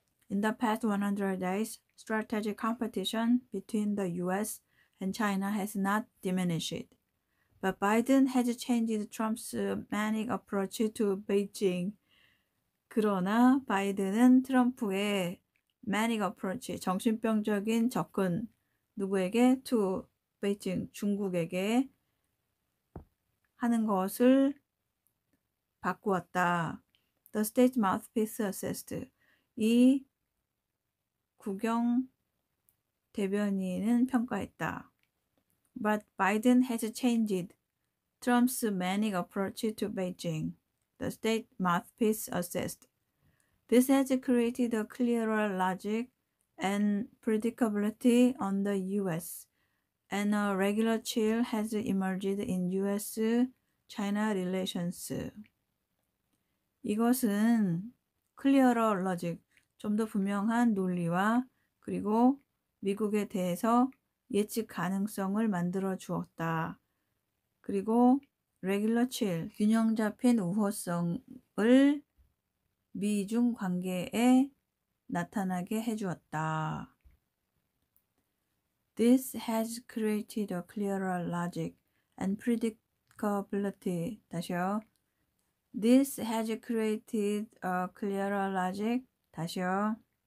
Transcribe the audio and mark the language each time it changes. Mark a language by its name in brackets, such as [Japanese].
[English] In the past 100 days, strategic competition between the U.S. and China has not diminished. But Biden has changed Trump's manic approach to Beijing. [Korean] 그러나 바이든은 트럼프의 [English] manic approach, [Korean] 정신병적인 접근, 누구에게? [English] to [Korean] 베이징, 중국에게 하는 것을 바꾸었다. [English] The state mouthpiece assessed. [Korean] 이 국영 대변인은 평가했다. [English] But Biden has changed Trump's manic approach to Beijing, the state mouthpiece assessed. This has created a clearer logic and predictability on the U.S., and a regular chill has emerged in U.S.-China relations. [Korean] 이것은 [English] clearer logic, [Korean] 좀 더 분명한 논리와 그리고 미국에 대해서 예측 가능성을 만들어 주었다. 그리고 [English] regular chill, [Korean] 균형 잡힌 우호성을 미중 관계에 나타나게 해주었다. [English] This has created a clearer logic and predictability. [Korean] 다시요. [English] This has created a clearer logic. [Korean] 다시요.